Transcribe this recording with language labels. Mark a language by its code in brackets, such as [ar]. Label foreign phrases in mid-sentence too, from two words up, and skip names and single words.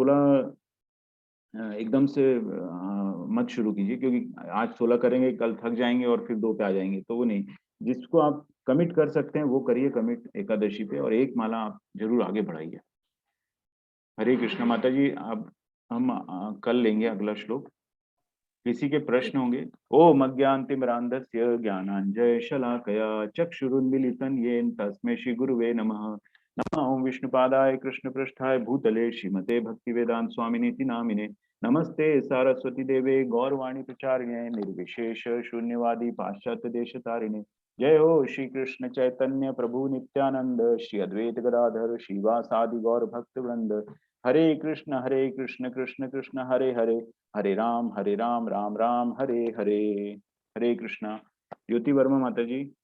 [hi] तो 16 एकदम से मत शुरू कीजिए, क्योंकि आज 16 करेंगे, कल थक जाएंगे और फिर 2 पे आ जाएंगे, तो वो नहीं। जिसको आप कमिट कर सकते हैं वो करिए कमिट एकादशी पे, और एक माला आप जरूर आगे बढ़ाइए। हरे कृष्ण। माता जी अब हम कल लेंगे अगला श्लोक। किसी के प्रश्न होंगे? [sa] ओम अज्ञानतिमिरान्धस्य ज्ञानाञ्जय शलाकया चक्षुरुन्मीलितं येन तस्मै श्री गुरुवे नमः। नमः ओम विष्णुपादाय कृष्णपृष्ठाय भूतले श्रीमते भक्तिवेदांत स्वामिनीति नामिने। नमस्ते सारस्वती देवे गौरवाणी प्रचारिणे निर्विशेष शून्यवादी पाश्चात्य देशतारिणे। जय हो श्री कृष्ण चैतन्य प्रभु नित्यानंद श्री अद्वैत गदाधर श्रीवासादि गौर भक्त वृंद। हरे कृष्ण कृष्ण कृष्ण हरे हरे, हरे राम राम राम हरे हरे। [hi] हरे कृष्णा। ज्योति वर्मा माता जी।